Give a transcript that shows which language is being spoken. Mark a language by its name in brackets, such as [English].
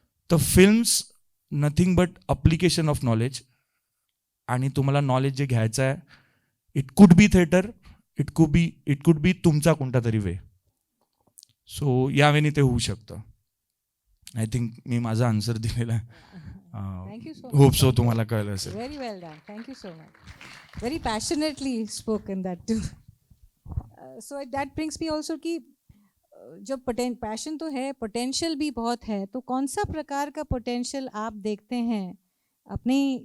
[Marathi] तर [English] films nothing but application of knowledge, [Marathi] आणि तुम्हाला नॉलेज जे घ्यायचं आहे [English] it could be theatre, it could be [Marathi] तुमचा कोणता तरी वे. सो यावेळी ते होऊ शकतं. [English] I think [Marathi] मी माझा आन्सर दिलेला [English] Thank you so [Marathi] आहे. Hope [English] much. [Marathi] सो तुम्हाला कळलं असेल. [English] Very well done. Thank you so much. Very passionately spoken that too. So that brings me also [Hindi] कि जो पैशन तो है, पोटेंशियल भी बहुत है, तो कौन सा प्रकार का पोटेंशियल आप देखते हैं अपने?